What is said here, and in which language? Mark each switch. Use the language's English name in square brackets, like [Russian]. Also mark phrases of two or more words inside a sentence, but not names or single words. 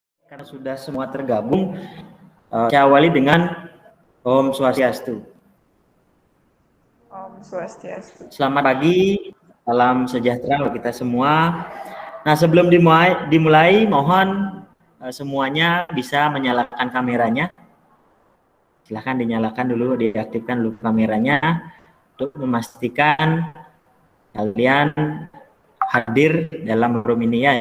[Indonesian] Karena sudah semua tergabung, saya awali dengan Om Swastiastu. Om Swastiastu. Selamat pagi, salam sejahtera untuk kita semua. Nah, sebelum dimulai mohon semuanya bisa menyalakan kameranya. Silahkan dinyalakan dulu, diaktifkan dulu kameranya untuk memastikan kalian hadir dalam room ini ya.